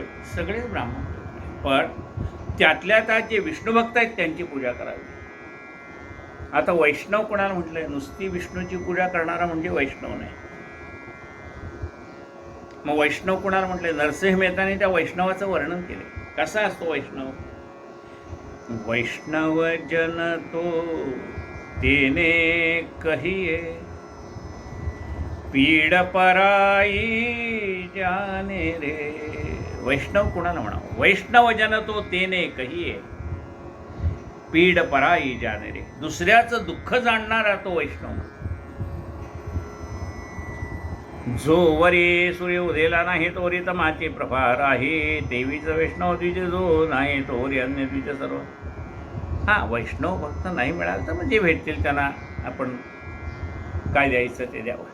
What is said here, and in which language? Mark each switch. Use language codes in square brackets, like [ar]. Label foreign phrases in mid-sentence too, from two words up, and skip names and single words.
[mr] सगळेच ब्राह्मण, पण त्यातल्या त्यात जे विष्णुभक्त आहेत त्यांची पूजा करावी. आता वैष्णव कोणाला म्हटलंय? नुसती विष्णूची पूजा करणारा म्हणजे वैष्णव नाही. मग वैष्णव कोणाला म्हटलंय? नरसिंह मेहताने त्या वैष्णवाचं वर्णन केले. कसा असतो वैष्णव? [gu] વૈષ્ણવ જન તો તેને કહીએ, પીડ પરાઈ જાણે રે. [mr] वैष्णव कोणाला म्हणावं? [gu] વૈષ્ણવ જન તો તેને કહીએ, પીડ પરાઈ જાણે રે. [mr] दुसऱ्याचं दुःख जाणणारा तो वैष्णव. जो वरी सूर्य उदेला नाही तोरी तमाची प्रभा राही, देवीचं वैष्णव द्विज जो नाही तोरी अन्य द्विज सर्व. हा, वैष्णव भक्त नाही मिळालं तर म्हणजे भेटतील त्यांना आपण काय द्यायचं ते द्यावं.